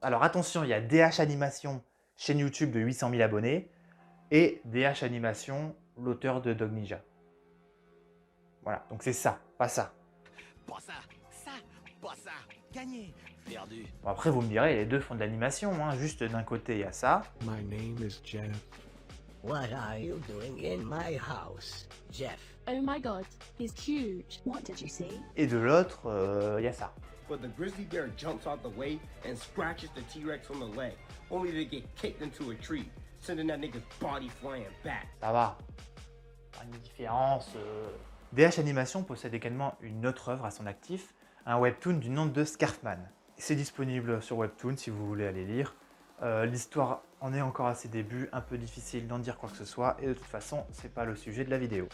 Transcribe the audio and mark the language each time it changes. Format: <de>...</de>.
<fr>Alors attention, il y a DH Animation, chaîne YouTube de 800 000 abonnés, et DH Animation, l'auteur de Dog Ninja. Voilà, donc c'est ça, pas ça. Pas ça, pas ça, gagné, perdu. Bon, après, vous me direz, les deux font de l'animation, hein. Juste d'un côté, il y a ça.</fr> <en>My name is Jeff. What are you doing in my house, Jeff? Oh my god, he's huge. What did you see?</en> <fr>Et de l'autre, il y a ça.</fr> <en>But the grizzly bear jumps out the way and scratches the T-Rex on the leg, only to get kicked into a tree, sending that nigga's body flying back.</en> <fr>Ça va. Pas une différence. DH Animation possède également une autre œuvre à son actif, un webtoon du nom de Scarfman. C'est disponible sur Webtoon si vous voulez aller lire. L'histoire en est encore à ses débuts, un peu difficile d'en dire quoi que ce soit, et de toute façon, c'est pas le sujet de la vidéo.</fr>